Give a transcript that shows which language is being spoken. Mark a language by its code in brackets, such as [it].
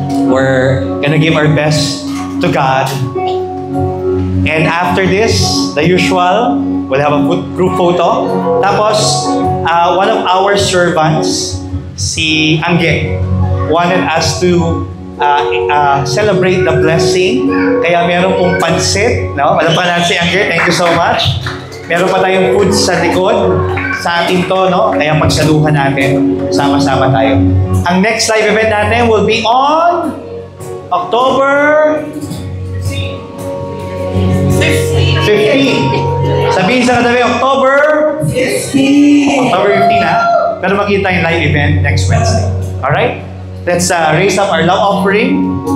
[en] We're gonna give our best to God. And after this, the usual, we'll have a group photo. [tl] Tapos, one of our servants, si Angge, wanted us to celebrate the blessing. Kaya meron pong pansit. No? Alam pa natin si Angge, thank you so much. Meron pa tayong food sa likod. Sa atin to, no? Kaya pagsaluhan natin, sama-sama tayo. [en] Ang next live event natin will be on October 15. [tl] Sabihin sa katabi, October 15. October 15, ha? [en] Pero makita yung live event next Wednesday. Alright? Let's raise up our love offering.